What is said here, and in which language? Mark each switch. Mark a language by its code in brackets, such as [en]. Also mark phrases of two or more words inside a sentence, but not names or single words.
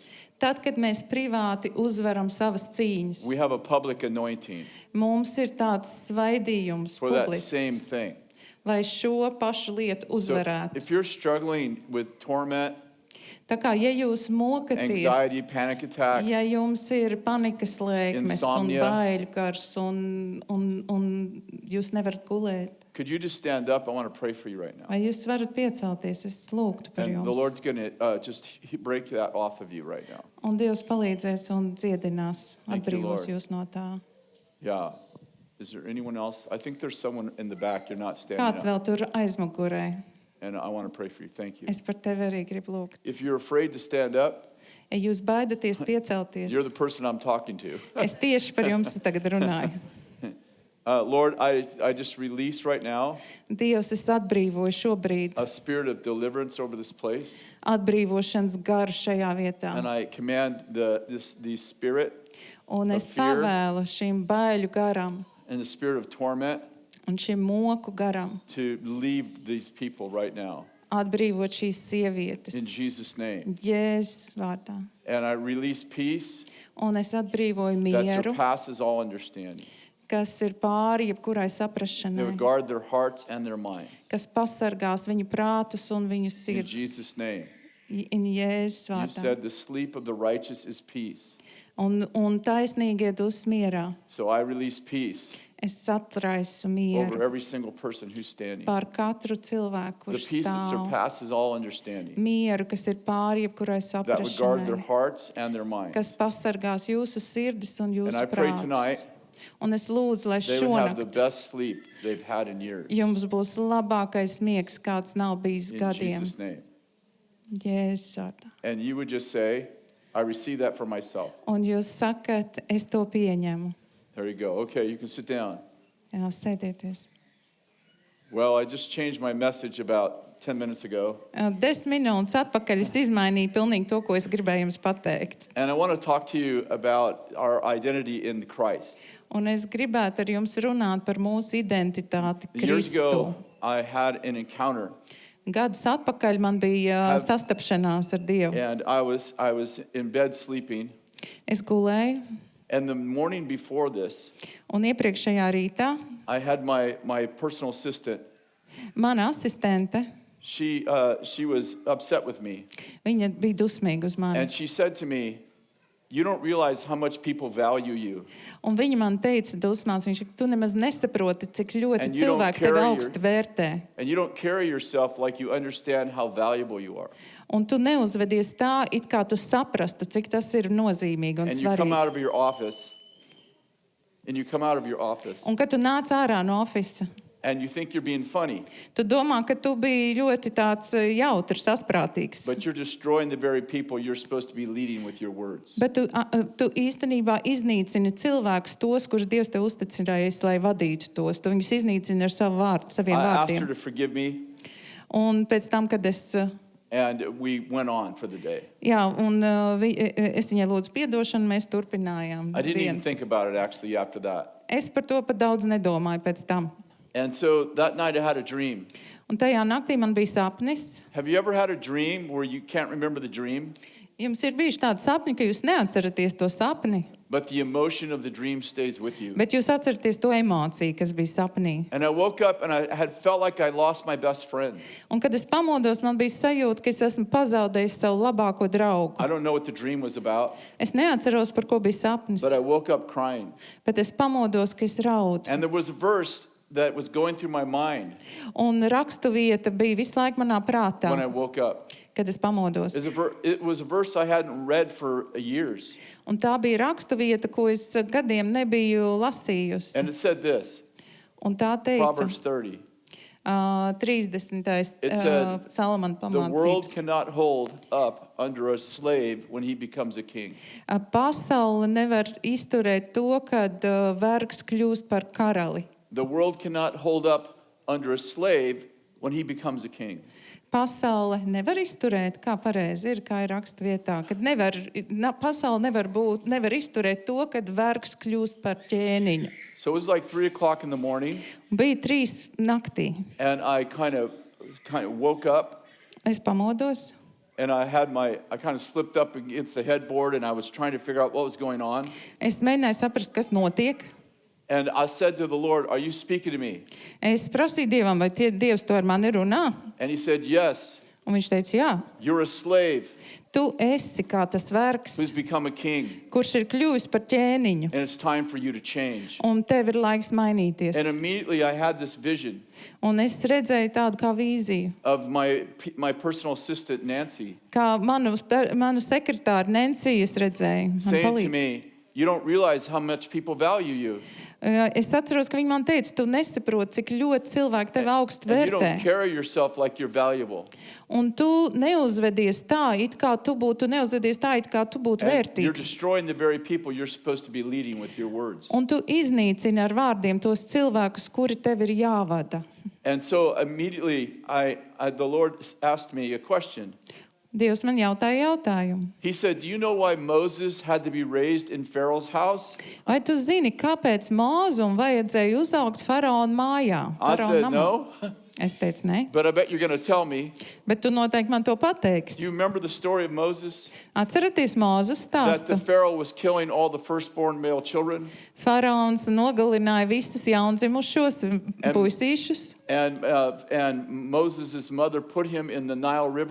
[lv] Tad, kad mēs privāti uzvaram savas cīņas, [en] we have a public anointing [lv] mums ir tāds svaidījums [en] for that same [lv] publisks, [en] thing. [lv] lai šo pašu lietu [en] So [lv] uzvarētu. [en] if you're struggling with torment, [lv] Tā kā, ja jūs mokaties, [en] anxiety, panic attack, [lv] ja jums ir panikas lēkmes [en] Insomnia. [lv] un baiļu gars un jūs nevarat gulēt, [en] could you just stand up? I want to pray for you right now. [lv] vai jūs varat piecelties, es lūgtu par [en] And the [lv] jums. [en] Lord's going to just break that off of you right now. [lv] Un Dievs palīdzēs un dziedinās, [en] Thank you, [lv] atbrīvos [en] Lord. [lv] jūs no tā. [en] Yeah. Is there anyone else? I think there's someone in the back. You're not standing [lv] Kāds [en] up. [lv] vēl tur aizmugurē? [en] And I want to pray for you. Thank you. [lv] Es par tevi arī gribu lūgt. [en] If you're afraid to stand up, [lv] Ja jūs baidaties piecelties, [en] you're the person I'm talking to. [lv] es tieši par jums tagad runāju. [en] Lord, I just release right now [lv] Dievs, es atbrīvoju šobrīd [en] a spirit of deliverance over this place. [lv] atbrīvošanas garu šajā vietā. [en] And I command the spirit [lv] Un es [en] of fear. [lv] pavēlu šim baiļu garam [en] and the spirit of torment [lv] un šim moku garam [en] to leave these people right now. [lv] atbrīvot šīs [en] In [lv] sievietes. [en] Jesus' name. [lv] Jēzus vārdā. [en] And I release peace [lv] Un es atbrīvoju [en] that [lv] mieru, [en] surpasses all understanding. [lv] kas ir pāri jebkurai [en] They [lv] saprašanai, [en] would guard their hearts and their minds. [lv] kas pasargās viņu prātus un viņu [en] In [lv] sirds. [en] Jesus' name. [lv] In Jēzus [en] You [lv] vārdā. [en] said the sleep of the righteous is peace. [lv] un taisnīgie dus mierā. [en] So I release peace [lv] Es satraisu [en] over [lv] mieru [en] every single person who's standing. [lv] pār katru cilvēku, [en] The [lv] kurš [en] peace that [lv] stāv. [en] surpasses all understanding. [lv] Mieru, kas ir pāri jebkurai [en] That would guard their [lv] saprašanai, [en] hearts and their minds. [lv] kas pasargās jūsu sirdis un [en] And [lv] jūsu [en] I pray tonight [lv] prātus. Un es lūdzu, lai [en] they would have the [lv] šonakt [en] best sleep they've had in years. [lv] jums būs labākais miegs, kāds nav bijis [en] In [lv] gadiem. [en] Jesus' name. [lv] Jēzus vārdā. [en] And you would just say, I receive that for myself. [lv] Un jūs sakat, es to pieņemu. [en] There you go. Okay, you can sit down. [lv] Jā, sēdieties. [en] Well, I just changed my message about 10 minutes ago. [lv] 10 minūtes atpakaļ es izmainīju pilnīgi to, ko es gribēju jums pateikt. [en] And I want to talk to you about our identity in Christ. [lv] Un es gribētu ar jums runāt par mūsu identitāti [en] Years [lv] Kristu. [en] ago, I had an encounter, [lv] Gadus atpakaļ man bija sastapšanās ar Dievu. [en] and I was in bed sleeping. [lv] Es gulēju, [en] And the morning before this, [lv] un iepriekšējā rītā [en] I had my personal assistant. [lv] mana asistente, [en] She was upset with me, [lv] viņa bija dusmīga uz mani. [en] and she said to me, "You don't realize how much people value you, [lv] Un viņa man teica dusmās, viņš saka, tu nemaz nesaproti, cik ļoti [en] And you don't [lv] cilvēki tevi [en] carry your- [lv] augsti vērtē. [en] and you don't carry yourself like you understand how valuable you are. [lv] Un tu neuzvedies tā, it kā tu saprastu, cik tas ir nozīmīgi un [en] And you come out [lv] svarīgi. [en] of your office, [lv] Un kad tu nāc ārā no ofisa, [en] and you think you're being funny, [lv] tu domā, ka tu biji ļoti tāds jautrs, asprātīgs. [en] but you're destroying the very people you're supposed to be leading with your words. [lv] Bet tu īstenībā iznīcini cilvēkus, tos, kurus Dievs tev uzticinājies, lai vadītu tos. Tu viņus iznīcini ar saviem [en] I asked her [lv] vārdiem. [en] to forgive me, [lv] Un pēc tam, kad es, [en] and we went on for the day. [lv] es viņai lūdzu piedošanu, mēs turpinājām [en] I didn't even [lv] dienu. [en] think about it actually after that. [lv] Es par to pat daudz nedomāju pēc tam. [en] And so that night I had a dream. [lv] Un tajā naktī man bija sapnis. [en] Have you ever had a dream where you can't remember the dream, [lv] Jums ir bijuši tādi sapņi, ka jūs neatceraties to sapni, [en] but the emotion of the dream stays with you? [lv] bet jūs atceraties to emociju, kas bija sapnī. [en] And I woke up and I had felt like I lost my best friend. [lv] Un kad es pamodos, man bija sajūta, ka es esmu pazaudējis savu labāko draugu. [en] I don't know what the dream was about, [lv] Es neatceros, par ko bija sapnis, [en] but I woke up crying. [lv] bet es pamodos, ka es raudu. [en] And there was a verse that was going through my mind [lv] Un rakstu vieta bija visu laiku manā prātā, [en] when I woke up. [lv] kad es pamodos. [en] It was a verse I hadn't read for years. [lv] Un tā bija rakstu vieta, ko es gadiem nebiju lasījusi. [en] And it said this, [lv] Un tā teica, [en] Proverbs 30. [lv] 30. [en] It said, [lv] Salamana [en] The world [lv] pamācības. [en] cannot hold up under a slave when he becomes a king. [lv] Pasaule nevar izturēt to, kad vergs kļūst par karali. [en] The world cannot hold up under a slave when he becomes a king. [lv] Pasaule nevar izturēt, kā pareizi ir, kā ir raksta vietā, kad pasaule nevar izturēt to, kad vergs kļūst par ķēniņu. [en] So it was like 3 o'clock in the morning, [lv] Bija 3 naktī. [en] and I kind of woke up, [lv] Es pamodos, [en] and I kind of slipped up against the headboard, and I was trying to figure out what was going on. [lv] es mēģināju saprast, kas notiek. [en] And I said to the Lord, "Are you speaking to me?" [lv] Es prasīju Dievam, vai Dievs to ar mani runā? [en] And he said, "Yes, [lv] Un viņš teica, jā, [en] you're a slave [lv] tu esi kā tas vergs, [en] who's become a king, [lv] kurš ir kļuvis par ķēniņu, [en] and it's time for you to change." [lv] un tev ir laiks mainīties. [en] And immediately I had this vision [lv] Un es redzēju tādu kā vīziju, [en] of my personal assistant, Nancy, [lv] kā manu sekretāru Nensiju es redzēju. Man [en] saying to [lv] palīdz. [en] me, "You don't realize how much people value you. [lv] Es atceros, ka viņi man teica, tu nesaproti, cik ļoti cilvēki tevi augstu [en] And you don't [lv] vērtē. [en] carry yourself like you're valuable. [lv] Un tu neuzvedies tā, it kā tu būtu [en] And you're [lv] vērtīgs. [en] destroying the very people you're supposed to be leading with your words." [lv] Un tu iznīcini ar vārdiem tos cilvēkus, kuri tev ir jāvada. [en] And so immediately the Lord asked me a question. [lv] Dievs man jautāja jautājumu. [en] He said, "Do you know why Moses had to be raised in Pharaoh's house?" [lv] Vai tu zini, kāpēc Mūzum vajadzēja uzaugt faraona mājā? [en] I [lv] Faraona [en] said, [lv] namā? [en] "No, [lv] Es teicu, nē, [en] but I bet you're going to tell me. [lv] bet tu noteikti man to pateiksi. [en] You remember the story of Moses? [lv] Atceraties Mūzes [en] That the [lv] stāstu. [en] Pharaoh was killing all the firstborn male children, [lv] Faraons nogalināja visus jaundzimušos puisīšus, [en] and Moses' mother put him in the Nile River,